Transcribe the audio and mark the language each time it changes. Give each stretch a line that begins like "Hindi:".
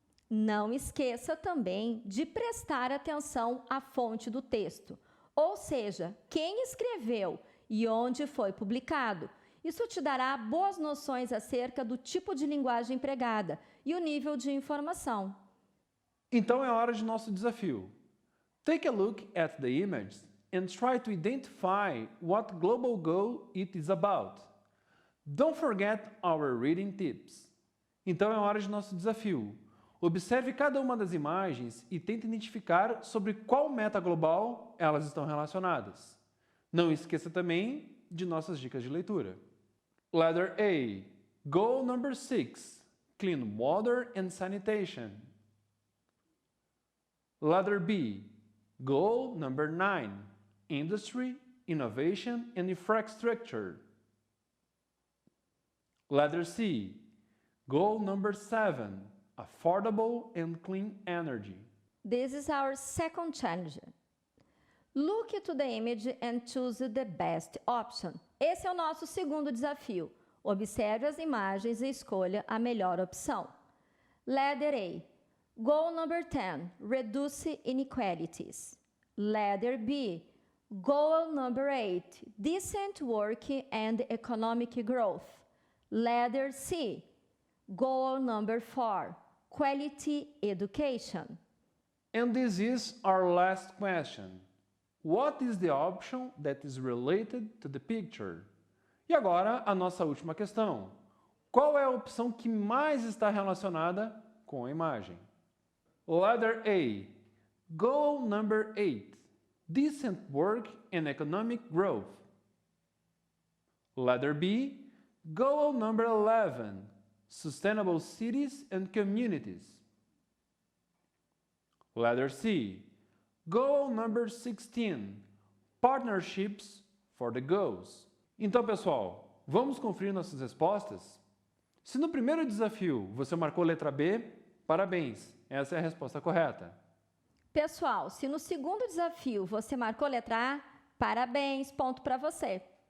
Portuguese: Não esqueça também de prestar atenção à fonte do texto, ou seja, quem escreveu e onde foi publicado. Isso te dará boas noções acerca do tipo de linguagem empregada e o nível de informação. Então é hora de nosso desafio.
English: Take a look at the image and try to identify what global goal it is about. Don't forget our reading tips.
Portuguese: Então é hora de nosso desafio. Observe cada uma das imagens e tente identificar sobre qual meta global elas estão relacionadas. Não esqueça também de nossas dicas de leitura.
English: Letter A. Goal number 6. Clean water and sanitation. Letter B. Goal number 9. Industry, innovation and infrastructure. Letter C. Goal number 7. Affordable and clean energy. This is our second challenge. Look to the image and choose the best option.
Portuguese: Esse é o nosso segundo desafio. Observe as imagens e escolha a melhor opção.
English: Letter A. Goal number 10. Reduce inequalities. Letter B. Goal number 8. Decent work and economic growth. Letter C. Goal number 4. Quality education. And this is our last question. What is the option that is related to the picture?
Portuguese: E agora a nossa última questão. Qual é a opção que mais está relacionada com a imagem?
English: Letter A. Goal number 8. Decent work and economic growth. Letter B, goal number 11, sustainable cities and communities. Letter C, goal number 16, partnerships for the goals.
Portuguese: Então, pessoal, vamos conferir nossas respostas? Se no primeiro desafio você marcou letra B, parabéns, essa é a resposta correta. Pessoal, se no segundo desafio você marcou letra A, parabéns, ponto para você.